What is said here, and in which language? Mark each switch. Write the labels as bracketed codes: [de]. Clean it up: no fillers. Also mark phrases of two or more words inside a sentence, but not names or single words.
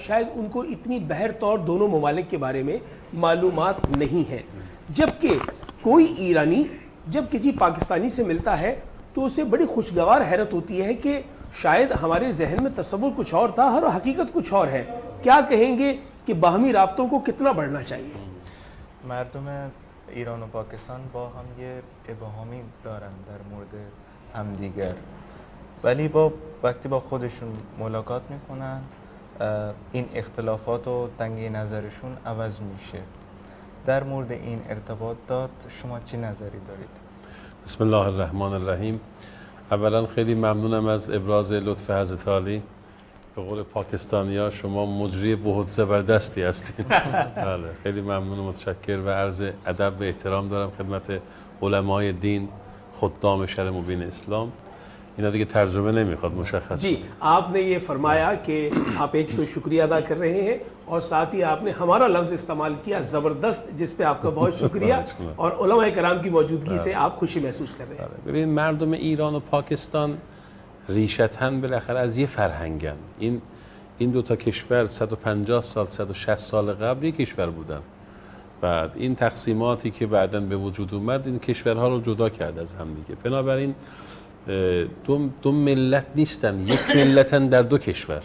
[ur] شاید ان کو اتنی بہر طور دونوں ممالک کے بارے میں معلومات نہیں ہے، جبکہ کوئی ایرانی جب کسی پاکستانی سے ملتا ہے تو اسے بڑی خوشگوار حیرت ہوتی ہے کہ شاید ہمارے ذہن میں تصور کچھ اور تھا اور حقیقت کچھ اور ہے. کیا کہیں گے کہ باہمی رابطوں کو کتنا بڑھنا چاہیے؟ [fa] مردم ایران و پاکستان با هم یه ابهامی دارن در مورد همدیگر، ولی وقتی با خودشون ملاقات میکنن این اختلافات و تنگی نظرشون عوض میشه. در مورد این ارتباطات شما چی نظری دارید؟ [ar] بسم الله الرحمن الرحیم. [fa] اولا خیلی ممنونم از ابراز لطف حضرت عالی. به قول پاکستانی‌ها شما مجری بهت زبردستی هستین. بله، خیلی ممنون و متشکر و عرض ادب و احترام دارم خدمت علمای دین، خدام شرع مبین اسلام. اینا دیگه ترجمه نمیخواد، مشخص. [ur] جی، آپ نے یہ فرمایا کہ آپ ایک تو شکریہ ادا کر رہے ہیں اور ساتھ ہی آپ نے ہمارا لفظ استعمال کیا زبردست، جس پہ آپ کا بہت شکریہ، اور علماء کرام کی موجودگی سے آپ خوشی محسوس کر رہے ہیں. [fa] ببین مردم ایران و پاکستان ریشتاً بالاخره از یه فرهنگن. این دو تا کشور 150 سال 160 سال قبل یک کشور بودن. بعد این تقسیماتی که بعداً به وجود اومد این کشورها رو جدا کرد از هم دیگه. بنابراین دو ملت نیستن، یک ملتن در دو کشور.